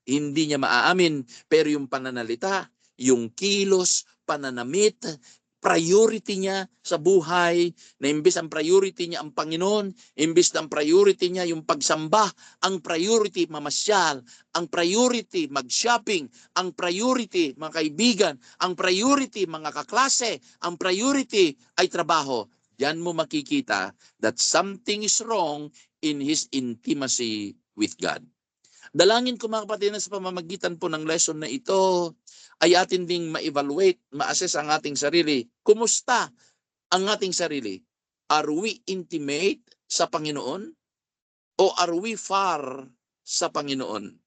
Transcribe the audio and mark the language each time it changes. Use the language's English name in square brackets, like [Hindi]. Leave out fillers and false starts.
[Filipino] Hindi niya maaamin, pero yung pananalita, yung kilos, pananamit, priority niya sa buhay, na imbes ang priority niya ang Panginoon, imbes ang priority niya yung pagsamba, ang priority mamasyal, ang priority mag-shopping, ang priority mga kaibigan, ang priority mga kaklase, ang priority ay trabaho. Diyan mo makikita [English] that something is wrong in his intimacy with God. [Filipino] Dalangin ko mga kapatid na sa pamamagitan po ng lesson na ito ay atin ding ma-evaluate, ma-assess ang ating sarili. Kumusta ang ating sarili? [English] Are we intimate [Filipino] sa Panginoon o [English] are we far [Filipino] sa Panginoon?